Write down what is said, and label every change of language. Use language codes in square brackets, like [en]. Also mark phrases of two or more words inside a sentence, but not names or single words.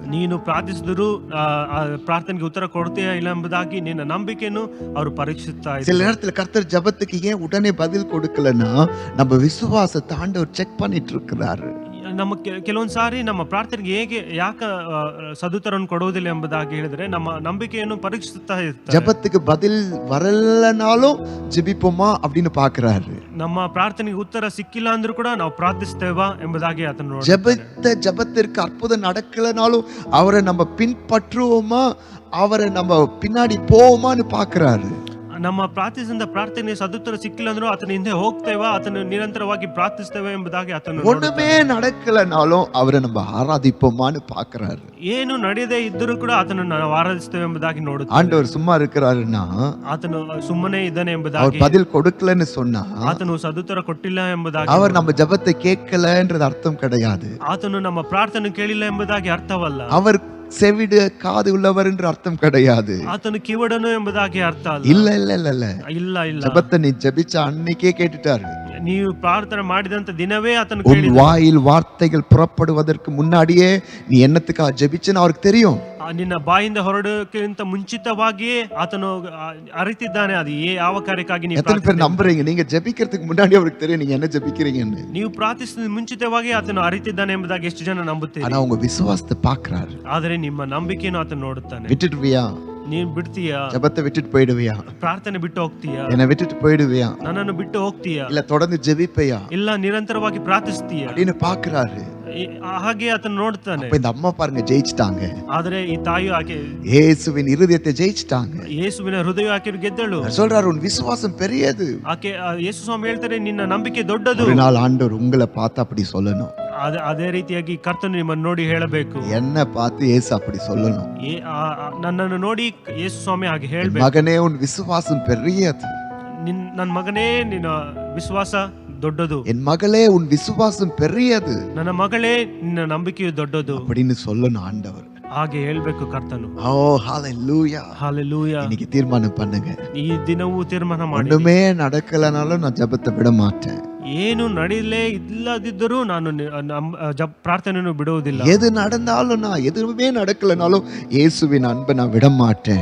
[kn] ನೀನು ಪ್ರಾರ್ಥಿಸಿದ್ರು ಪ್ರಾರ್ಥನೆಗೆ ಉತ್ತರ ಕೊಡ್ತೀಯಾ ಇಲ್ಲ ಎಂಬುದಾಗಿ ನಿನ್ನ ನಂಬಿಕೆಯನ್ನು ಅವರು ಪರೀಕ್ಷಿಸ್ತಾ ಇದ್ರು. [ta] சில நேரத்துல கர்த்தர் ஜபத்துக்கு ஏன் உடனே பதில் கொடுக்கலன்னா, நம்ம விசுவாசத்தை ஆண்டவர் செக் பண்ணிட்டு இருக்கிறாரு. [kn] ನಮ್ಮ ಕೆಲವೊಂದು ಸಾರಿ ನಮ್ಮ ಪ್ರಾರ್ಥನೆಗೆ ಯಾಕ ಸದುತ್ತರವನ್ನು ಕೊಡುವುದಿಲ್ಲ ಎಂಬುದಾಗಿ ಹೇಳಿದ್ರೆ, ನಮ್ಮ ನಂಬಿಕೆಯನ್ನು ಪರೀಕ್ಷಿಸ್ತಾ ಇರ್ತಾರೆ. [ta] ஜபத்துக்கு பதில் வரலனாலும் ஜெபிப்போமா அப்படின்னு பாக்குறாரு. [kn] ನಮ್ಮ ಪ್ರಾರ್ಥನೆಗೆ ಉತ್ತರ ಸಿಕ್ಕಿಲ್ಲ ಅಂದ್ರೂ ಕೂಡ ನಾವು ಪ್ರಾರ್ಥಿಸ್ತೇವಾ ಎಂಬುದಾಗಿ ಆತನು [ta] ஜபத்திற்கு அற்புதம் நடக்கலனாலும் அவரை நம்ம பின்பற்றுவோமா, அவரை நம்ம பின்னாடி போவோமான்னு பாக்குறாரு. [kn] ನಮ್ಮ ಪ್ರಾರ್ಥಿಸಿದ ಪ್ರಾರ್ಥನೆ ಸದುತ್ತರ ಸಿಕ್ಕಿಲ್ಲ ಅಂದ್ರೂ ಆತನ ಹಿಂದೆ ಹೋಗ್ತೇವಾ, ಆತನು ನಿರಂತರವಾಗಿ ಪ್ರಾರ್ಥಿಸ್ತೇವೆ ಎಂಬುದಾಗಿ ಆತನು [ta] ஒண்ணுமே நடக்கலனாலும் அவரை நம்ம ஆராதிப்போமான்னு பாக்குறாரு. [kn] ಏನು ನಡೆಯದೇ ಇದ್ದರೂ ಕೂಡ ಆತನು ನಾವು ಆರಾಧಿಸ್ತೇವೆ ಎಂಬುದಾಗಿ ನೋಡುತ್ತಾರೆ. [ta] ஆண்டவர் சும்மா இருக்கிறாருன்னா, [kn] ಆತನು ಸುಮ್ಮನೆ ಇದ್ದಾನೆ ಎಂಬುದಾಗಿ, [ta] அவர் பதில் கொடுக்கலன்னு சொன்னா, [kn] ಆತನು ಸದುತ್ತರ ಕೊಟ್ಟಿಲ್ಲ ಎಂಬುದಾಗಿ, [ta] அவர் நம்ம ஜபத்தை கேட்கலன்றது அர்த்தம் கிடையாது. [kn] ಆತನು ನಮ್ಮ ಪ್ರಾರ್ಥನೆ ಕೇಳಿಲ್ಲ ಎಂಬುದಾಗಿ ಅರ್ಥವಲ್ಲ. [ta] அவர் செவிடு காது உள்ளவர் என்று அர்த்தம் கிடையாது. [kn] ಆತನು ಕಿವಡನು ಎಂಬುದಾಗಿ ಅರ್ಥ ಅಲ್ಲ. [ta] இல்ல இல்ல இல்ல இல்ல [kn] ಇಲ್ಲ ಇಲ್ಲ, [ta] ஜபத்தை நீ ஜபிச்ச அன்னைக்கே கேட்டுட்டாரு. [kn] ನೀವು ಪ್ರಾರ್ಥನೆ ಮಾಡಿದಂತ ದಿನವೇ ಆತನು [ta] உன் வாயில் வார்த்தைகள் புறப்படுவதற்கு முன்னாடியே நீ என்னத்துக்காக ஜெபிச்சேன்னு அவருக்கு தெரியும். [kn] ನಿನ್ನ ಬಾಯಿಂದ ಹೊರಡೋಕ್ಕಿಂತ ಮುಂಚಿತವಾಗಿಯೇ ಆತನು ಅರಿತಿದ್ದಾನೆ ಅದು ಯಾವ ಕಾರ್ಯಕ್ಕಾಗಿ ನೀವು [ta] எத்தனை பேர் நம்புறீங்க? நீங்க ஜெபிக்கிறதுக்கு முன்னாடி அவருக்கு தெரியும் நீங்க என்ன ஜெபிக்கிறீங்கன்னு. [kn] ನೀವು ಪ್ರಾರ್ಥಿಸಿದ ಮುಂಚಿತವಾಗಿ ಆತನು ಅರಿತಿದ್ದಾನೆ ಎಂಬುದಾಗಿ ಎಷ್ಟು ಜನ ನಂಬುತ್ತೀರಿ? [ta] ஆனா உங்க விசுவாசத்தை பார்க்கறாரு. [kn] ಆದರೆ ನಿಮ್ಮ ನಂಬಿಕೆಯನ್ನು ಆತನು ನೋಡುತ್ತಾನೆ. [ta] விட்டுடுவியா? [kn] ನೀನ್ ಬಿಡ್ತೀಯಾ? [ta] ஜெபத்தை விட்டுட்டு போயிடுவியா? [kn] ಪ್ರಾರ್ಥನೆ ಬಿಟ್ಟು ಹೋಗ್ತೀಯಾ? [ta] என்ன விட்டுட்டு போயிடுவியா? [kn] ನನ್ನನ್ನು ಬಿಟ್ಟು ಹೋಗ್ತೀಯಾ? [ta] இல்ல தொடர்ந்து ஜெபிப்பையா? [kn] ಇಲ್ಲ ನಿರಂತರವಾಗಿ ಪ್ರಾರ್ಥಿಸ್ತೀಯಾ? [ta] அப்படின்னு பார்க்கறாரு. [kn] ಹಾಗೆ ಆತನು ನೋಡ್ತಾನೆ. [ta] அப்ப இந்த அம்மா பாருங்க ஜெயிச்சிட்டாங்க. [kn] ಆದರೆ ಈ ತಾಯಿ ಆಕೆ [ta] இயேசுவின் இருதயத்தை ஜெயிச்சிட்டாங்க. [kn] ಯೇಸುವಿನ ಹೃದಯ ಆಕೆ ಗೆದ್ದಳು. [ta] சொல்றாரு உன் விசுவாசம் பெரியது. [kn] ಆಕೆ ಯೇಸು ಸ್ವಾಮಿ ಹೇಳ್ತಾರೆ ನಿನ್ನ ನಂಬಿಕೆ ದೊಡ್ಡದು. [ta] ஒரு நாள் ஆண்டவர் உங்களை பார்த்து அப்படி சொல்லணும். [kn] ಅದೇ ರೀತಿಯಾಗಿ ಕರ್ತನು ನಿಮ್ಮನ್ನು ನೋಡಿ ಹೇಳಬೇಕು. [ta] என்ன பார்த்து இயேசு அப்படி சொல்லணும். [kn] ನನ್ನನ್ನು ನೋಡಿ ಯೇಸು ಸ್ವಾಮಿ ಹಾಗೆ ಹೇಳ್ಬೇಕು. [ta] மகனே உன் விசுவாசம் பெரியது. [kn] ನನ್ನ ಮಗನೇ ನಿನ್ನ ವಿಶ್ವಾಸ ದೊಡ್ಡದು. [ta] என் மகளே உன் விசுவாசம் பெரியது. [kn] ನನ್ನ ಮಗಳೇ ನಿನ್ನ ನಂಬಿಕೆಯು ದೊಡ್ಡದು [ta] அப்படின்னு சொல்லணும் ஆண்டவர். [kn] ಹಾಗೆ ಹೇಳ್ಬೇಕು ಕರ್ತನು. [ta] ஓ ஹalleluya. ஹalleluya. இன்னைக்கு தீர்மானம் பண்ணுங்க. [kn] ಈ ದಿನವೂ ತೀರ್ಮಾನ ಮಾಡಿ, [ta] ஒண்ணுமே நடக்கலனாலும் நான் ஜெபத்தை விட மாட்டேன். [kn] ಏನು ನಡೆಯಲೇ ಇಲ್ಲದಿದ್ದರೂ ನಾನು ಪ್ರಾರ್ಥನೆಯನ್ನು ಬಿಡುವುದಿಲ್ಲ. [ta] எது நடந்தாலும் நான் எதுவுமே நடக்கலனாலும் இயேசுவின் அன்பை நான் விட மாட்டேன்.